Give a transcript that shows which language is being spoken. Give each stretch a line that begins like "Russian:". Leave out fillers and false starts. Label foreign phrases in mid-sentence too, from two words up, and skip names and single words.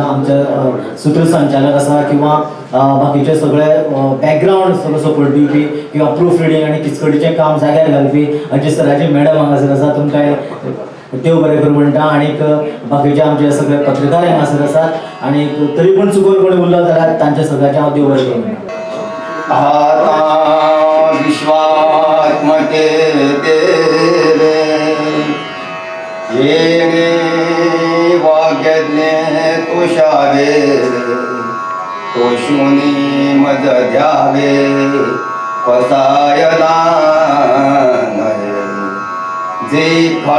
Konkani: आमचे सूत्रसंचालक आसा किंवा बाकीचे सगळे बॅकग्रावंड सगळो सपोर्ट दिवपी किंवा
English: proof reading
Konkani: आनी किचकटीचें काम जाग्यार घालपी अजित सराची मॅडम हांगासर आसा तुमकांय देव बरें करूं म्हणटा. आनीक बाकीचे आमचे सगळे पत्रकार हांगासर आसात आनीक तरी पूण चुकून कोणी उरलो जाल्यार तांचे सगळ्यांचे हांव देव बरें करूं म्हणटा.
Marathi: विश्वात्मके देवे येणे वाग्यज्ञे तुषावे तोषुनी मज द्यावे पसायला जे